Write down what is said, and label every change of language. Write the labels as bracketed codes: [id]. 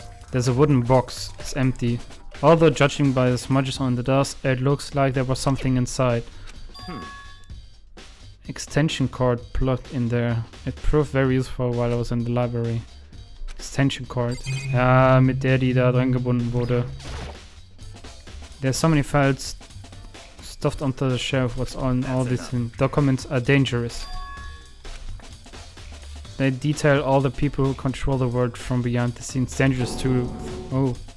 [en] There's a wooden box, it's empty. Although judging by the smudges on the dust, it looks like there was something inside. Extension cord plugged in there. It proved very useful while I was in the library. Extension cord. [de] Ja, mit der die da dran gebunden wurde. [en] There's so many files stuffed onto the shelf. What's on all these documents are dangerous. They detail all the people who control the world from beyond the scenes. Dangerous too. Oh.